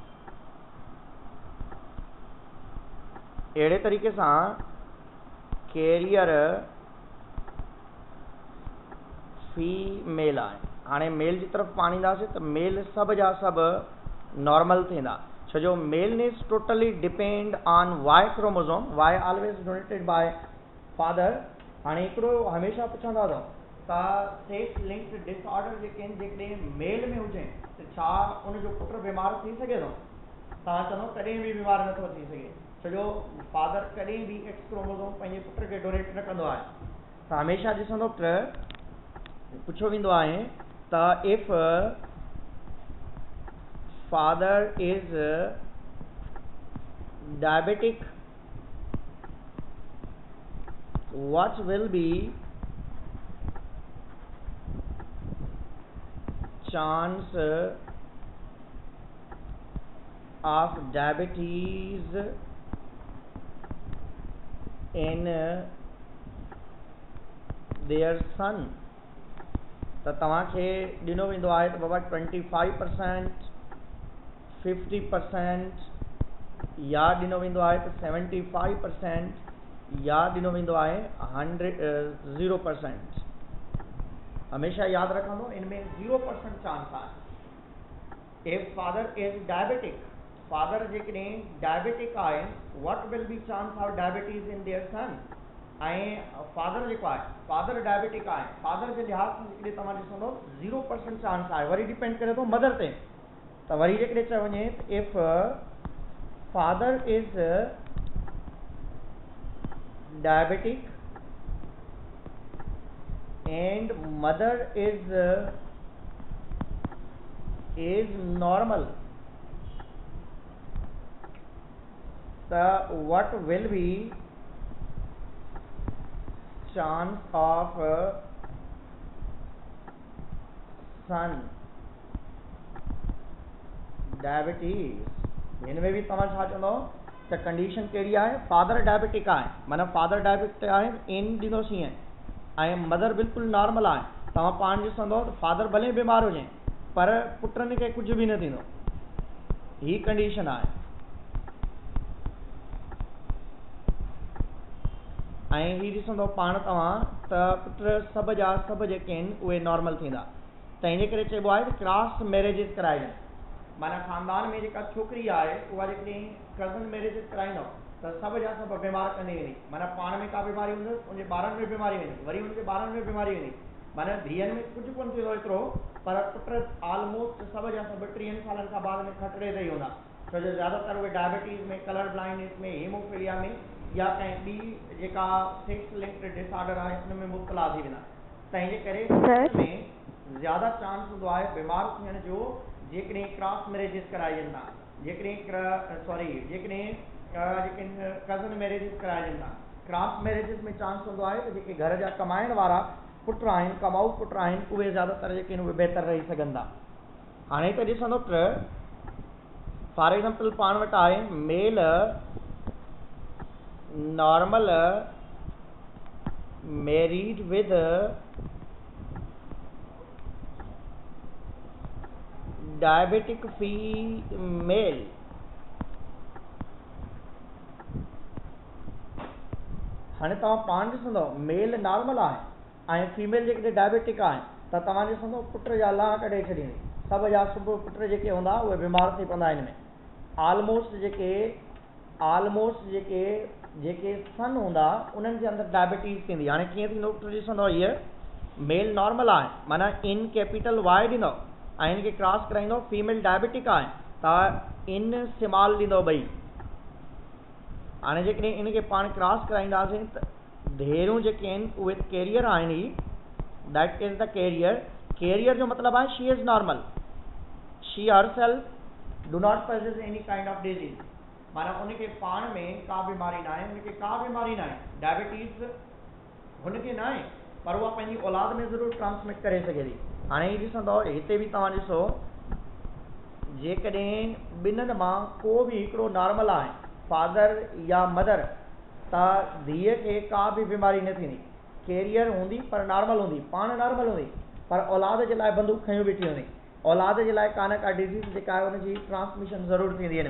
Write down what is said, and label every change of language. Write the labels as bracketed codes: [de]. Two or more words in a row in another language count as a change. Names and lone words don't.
[sd] अहिड़े तरीक़े सां कैरियर फीमेल आहे। हाणे मेल जी तरफ़ पाण ईंदासीं त मेल सभ जा सभु नॉर्मल थींदा, छो जो [en] male is totally depend on Y chromosome. Y always donated by father. [sd] हाणे हिकिड़ो हमेशह पुछंदा अथव त [en] sex linked disorder [sd] जेके आहिनि जेकॾहिं मेल में हुजनि त छा उनजो पुटु बीमार थी सघे थो? तव्हां चवंदव कॾहिं बि बीमार नथो थी सघे, छो जो फादर कॾहिं बि [en] X chromosome [sd] पंहिंजे पुट खे डोनेट न कंदो आहे। त हमेशह ॾिसंदो त पुछियो वेंदो आहे त इफ [en] father is diabetic what will be chance of diabetes in their son? [sd] त तव्हांखे ॾिनो वेंदो आहे त बाबा 25%, 50% या ॾिनो वेंदो आहे त 75% या ॾिनो वेंदो आहे 0%। हमेशह यादि रखंदो इनमें 0% चांस आहे। [en] if father is diabetic, [sd] फादर जेकॾहिं डायबिटिक आहे, [en] what will be chance of diabetes in their son? [sd] ऐं फादर जेको आहे फादर डायबिटिक आहे, फादर जे लिहाज़ सां जेकॾहिं तव्हां ॾिसंदो 0% चांस आहे। वरी डिपेंड करे थो मदर ते। त वरी जेकॾहिं चयो वञे [en] if father is diabetic and mother is normal, so what will be chance of son diabetes, [sd] हिन में भी तव्हां छा चवंदव त कंडीशन कहिड़ी आहे, फादर डायबिटिक आहे, माना फादर डायबिटिक आहे, इन ॾींदोसीं ईअं, ऐं मदर बिल्कुलु नॉर्मल आहे। तव्हां पाण ॾिसंदव त फादर भले बीमार हुजे पर पुटनि खे कुझु बि न थींदो, ही कंडीशन आहे। ऐं ही ॾिसंदव पाण तव्हां त पुट सभु जा सभु जेके आहिनि उहे नॉर्मल थींदा। त हिन करे चइबो आहे त [en] cross marriages [sd] कराइजनि, माना ख़ानदान में जेका छोकिरी आहे उहा जेकॾहिं [en] cousin marriages [sd] कराईंदव त सभु जा सभु बीमार कंदी वेंदी, माना पाण में का बीमारी हूंदसि उनजे ॿारनि में बीमारी वेंदी, वरी उनजे ॿारनि में बीमारी वेंदी, माना धीअनि में कुझु कोन थींदो एतिरो, पर पुट ऑलमोस्ट सभु जा सभु 30 सालनि खां बाद में खतरे ते ई हूंदा, छो जो ज़्यादातर उहे डायबिटीज़ में, [en] colour blindness [sd] में, हीमोफीलिया में या कंहिं ॿी जेका [en] sex linked disorder [sd] आहे उन में मुब्तला थी वेंदा। त हिन करे में ज़्यादा चांस हूंदो आहे बीमार थियण जो जेकॾहिं [en] cross marriages [sd] कराइजनि था, जेकॾहिं [en] cousin marriages [sd] कराइजनि था। [en] cross marriages [sd] में चांस हूंदो आहे त जेके घर जा कमाइण वारा पुट आहिनि, कमाऊ पुट आहिनि, उहे ज़्यादातर जेके आहिनि उहे बहितर रही सघनि था। हाणे त ॾिसंदो त [en] for example [sd] पाण वटि आहे [en] male normal married with diabetic female, [sd] हाणे तव्हां पाण ॾिसंदव [en] male normal [sd] आहे ऐं फीमेल जेकॾहिं डायबिटिक आहे त तव्हां ॾिसंदव पुट जा लाह कढे छॾींदी, सभु जा सभु पुट जेके हूंदा उहे बीमार थी पवंदा हिन में। ऑलमोस्ट जेके सन हूंदा उन्हनि जे अंदरि डायबिटीज़ थींदी। हाणे कीअं थींदो पुट ॾिसंदव, हीअ मेल नॉर्मल आहे माना इन [en] capital Y [sd] ॾींदव ऐं हिनखे क्रॉस कराईंदव, फीमेल डायबिटिक आहे त इन स्मॉल ॾींदव ॿई। हाणे जेकॾहिं इनखे पाण क्रॉस कराईंदासीं त धेरूं जेके आहिनि उहे कैरियर आहिनि, ही [en] that is the carrier [sd] जो मतिलबु आहे [en] she is normal, she herself do not possess any kind of disease, [sd] माना उनखे पाण में का बीमारी न आहे, उनखे का बीमारी न आहे, डायबिटीज़ हुनखे न आहे पर उहा पंहिंजी औलाद में ज़रूरु ट्रांसमिट करे सघे थी। हाणे ही ॾिसंदव हिते बि तव्हां ॾिसो जेकॾहिं ॿिन्हिनि मां को बि हिकिड़ो नॉर्मल आहे, फादर या मदर, त धीअ खे का बि बीमारी न थींदी, कैरियर हूंदी पर नॉर्मल हूंदी, पाण नॉर्मल हूंदी पर औलाद जे लाइ बंदूक खयूं बीठी हूंदी, औलाद जे लाइ का न का डिज़ीज़ जेका आहे उनजी ट्रांसमिशन ज़रूरु थींदी हिन में।